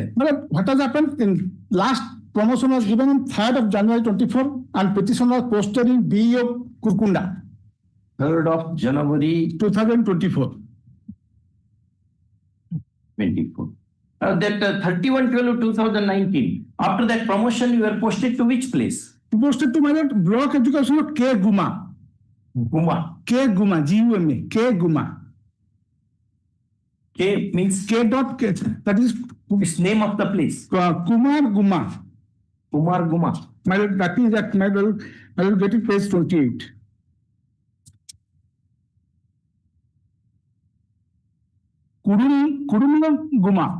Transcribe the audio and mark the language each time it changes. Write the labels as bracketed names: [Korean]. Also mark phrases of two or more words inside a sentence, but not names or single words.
[English] What has happened in last promotion was given on 3rd of January 24, and petition was posted in BEO Kurkunda. 3rd of January 2024. 24. That 31/12/2019. After that promotion, you were posted to which place? Posted to my lord, Block Education of K. Guma. Guma. K. Guma. G-U-M-A. K. Guma. K means K. Dot K. That is it's name of the place. Kumar Guma. Kumar Guma. My lord, that is that. I will get it page 28. Kurumla Guma.